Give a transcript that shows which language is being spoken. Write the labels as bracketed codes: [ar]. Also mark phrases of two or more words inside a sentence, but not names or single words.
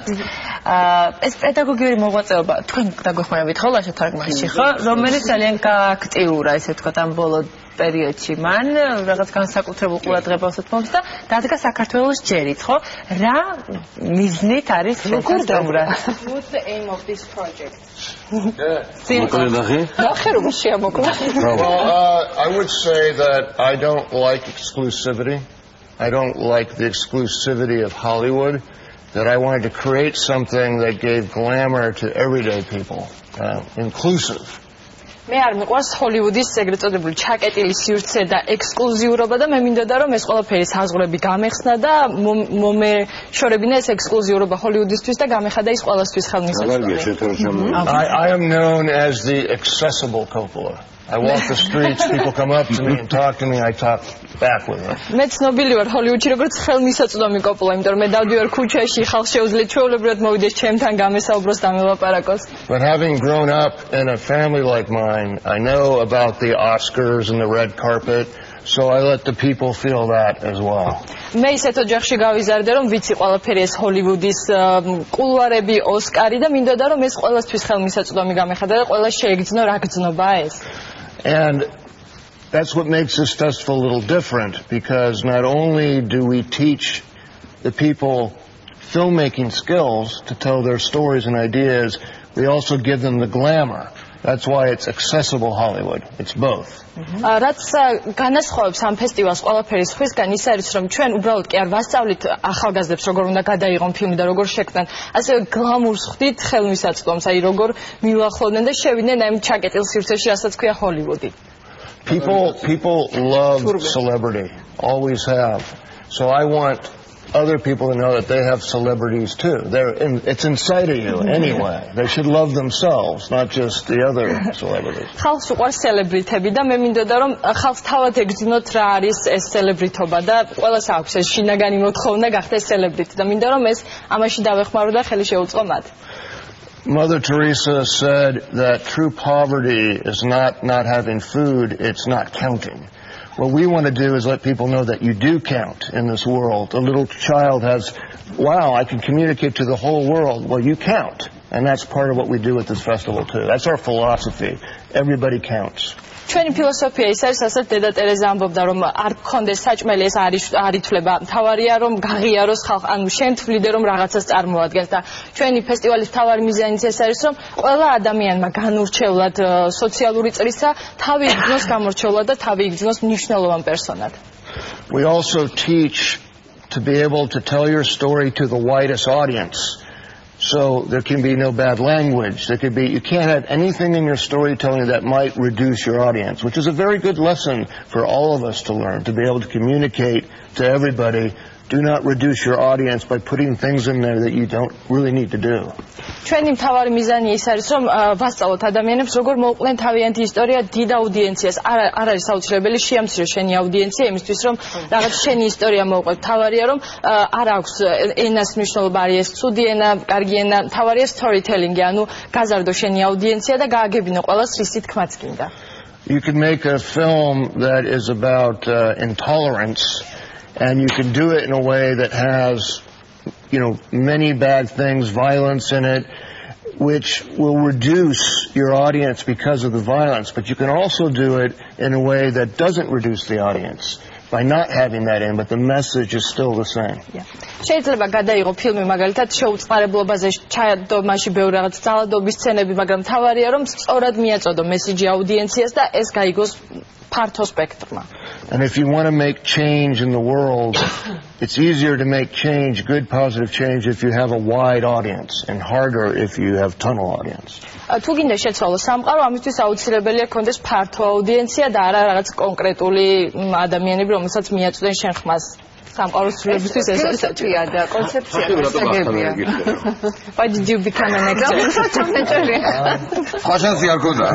[ka] ეს პედაგოგიური მოღვაწეობა თქვენ დაგვეხმარებით ხო ლაშა თარგმანში ხო? რომელიც ძალიან გააქტიურა ესე ვთქვათ ამ ბოლო პერიოდში მან რაღაც განსაკუთრებულ ყურადღებას უთმობს და დადგა საქართველოს ჯერით ხო? რა მიზნით არის სტუმრად? [en] What's the aim of this project? I would say that I don't like exclusivity. I don't like the exclusivity of Hollywood. That I wanted to create something that gave glamour to everyday people, inclusive. [ka] მე არ მიყვარს ჰოლივუდის ეგრეთ წოდებული ჩაკეტილი სივრცე და ექსკლუზიურობა და მე მინდოდა რომ ეს ყველაფერი საზღვრები გამეხსნა და მომეშორებინა ეს ექსკლუზიურობა ჰოლივუდისთვის და გამეხადა ის ყველასთვის ხელმისაწვდომი. [en] I am known as the accessible Coppola. I walk the streets, people come up to me and talk to me, I talk back with them. [ka] მე ცნობილი ვარ ჰოლივუდში როგორც ხელმისაწვდომი კოპოლა, იმიტომ რომ მე დავდივარ ქუჩაში, ხალხს შეუძლია ჩვეულებრივად მოვიდეს ჩემთან გამესაუბროს და მელაპარაკოს. [en] But having grown up in a family like mine, I know about the Oscars and the red carpet, so I let the people feel that as well. [ka] მე ისეთ ოჯახში გავიზარდე, რომ ვიცი ყველაფერი ეს ჰოლივუდის კულუარები, ოსკარი და მინდოდა რომ ეს ყველასთვის ხელმისაწვდომი გამეხადა და ყველა შეეგრძნო რა გრძნობა ეს. [en] And that's what makes this festival a little different, because not only do we teach the people filmmaking skills to tell their stories and ideas, we also give them the glamour. That's why it's accessible Hollywood. It's both. [ka] რაც განასხვავებს ამ ფესტივალს ყველაფერი სხვისგან ის არის რომ ჩვენ უბრალოდ კი არ ვასწავლით ახალგაზრდებს როგორ უნდა გადაიღონ ფილმი და როგორ შექმნან, ასევე გლამურს ხვდით ხელმისაწვდომს, აი როგორ მივახლოვდნენ და შევიდნენ ამ ჩაკეტილ სივრცეში, რასაც ქვია ჰოლივუდი. [en] People love celebrity, always have. So I want other people to know that they have celebrities too. It's inside of you anyway. They should love themselves, not just the other celebrities. [ka] ხალხს უყვარს სელებრიტები და მე მინდოდა რომ ხალხს თავად ეგრძნოთ რა არის ეს სელებრიტობა და ყველას აქვს ეს შინაგანი მოთხოვნა გახდეს სელებრიტი და მინდა რომ ეს ამაში დავეხმარო და ხელი შეუწყო მათ. [en] Mother Teresa said that true poverty is not having food, it's not counting. What we want to do is let people know that you do count in this world. A little child has, wow, I can communicate to the whole world. Well, you count. And that's part of what we do at this festival too. That's our philosophy. Everybody counts. [ka] ჩვენი ფილოსოფია ის არის, რასაც დედა ტერეზა ამბობდა, რომ არ გქონდეს საჭმელი, ეს არ ითვლება. მთავარია რომ გაღიაროს ხალხი, ანუ შენ თვლიდე რომ რაღაცას წარმოადგენს და ჩვენი ფესტივალის მთავარი მიზანიც ეს არის, რომ ყველა ადამიანმა განურჩევლად სოციალური წრისა თავი იგრძნოს გამორჩევლად და თავი იგრძნოს მნიშვნელოვან პერსონად. [en] We also teach to be able to tell your story to the widest audience. So there can be no bad language. You can't have anything in your storytelling that might reduce your audience, which is a very good lesson for all of us to learn, to be able to communicate to everybody. Do not reduce your audience by putting things in there that you don't really need to do. [ka] ჩვენი მთავარი მიზანი ის არის, რომ ვასწავლოთ ადამიანებს, როგორ მოუყვნენ თავიანთი ისტორია დიდ აუდიენციას. არ არის საოცრებელი შეამცირე შენი აუდიენცია იმისთვის, რომ რაღაც შენი ისტორია მოუყვეთ. თავარია, რომ არ აქვს ენას მნიშვნელობა, არის ცუდი ენა, კარგი ენა, თავარია storytelling-ი, ანუ გაზარდო შენი აუდიენცია და გააგებინო ყველას რისი თქმაც გინდა. [en] You can make a film that is about intolerance, and you can do it in a way that has, many bad things, violence in it, which will reduce your audience because of the violence. But you can also do it in a way that doesn't reduce the audience by not having that in, but the message is still the same. [ka] შეიძლება გადაიღო ფილმი მაგალითად შეუწყარებლობაზე ჩაადო მასში ბევრი რაღაც ძალადობის სცენები, მაგრამ თავარია რომ სწორად მიაწოდო მესიჯი აუდიენციას და ეს გაიგოს ფართო სპექტრმა. [en] And if you want to make change in the world, it's easier to make change, good positive change, if you have a wide audience, and harder if you have tunnel audience. [ka] თუ გინდა შეცვალო სამყარო, ამისთვის აუცილებელია გქონდეს ფართო აუდიენცია და არა რაღაც კონკრეტული ადამიანები, რომელსაც მიაწვდენ შენ ხმას. სამყაროს ცვლილებისთვის ეს არის საჭიროა და კონცეფცია გასაგებია. [en] Why did you become an actor? [ka] ხაშანსი არ ქონდა რა.